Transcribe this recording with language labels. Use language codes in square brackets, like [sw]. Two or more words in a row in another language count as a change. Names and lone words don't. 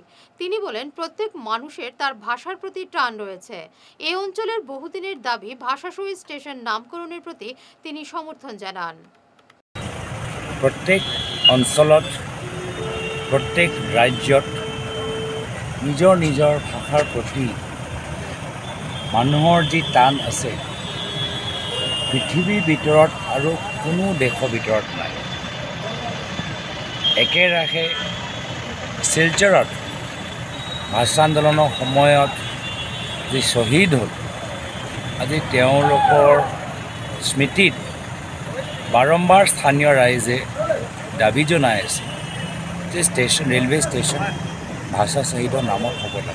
[bn] তিনি বলেন, প্রত্যেক মানুষের তার ভাষার প্রতি টান রয়েছে। এই অঞ্চলের বহুদিনের দাবি ভাষা শহীদ স্টেশন নামকরণের প্রতি তিনি সমর্থন জানান। [as] প্রত্যেক অঞ্চলত, প্রত্যেক রাজ্যত নিজৰ নিজৰ ভাষাৰ প্ৰতি মানুহৰ যি টান আছে, পৃথিৱীৰ ভিতৰত আৰু কোনো দেশৰ ভিতৰত নাই। একেৰাহে শিলচৰত ভাষা আন্দোলনৰ সময়ত যি শ্বহীদ হ'ল, আজি তেওঁলোকৰ স্মৃতিত বাৰম্বাৰ স্থানীয় ৰাইজে দাবী জনাই আছে যে ষ্টেচন, ৰেলৱে ষ্টেচন ভাষা শ্বহীদৰ নামত হ'ব লাগে।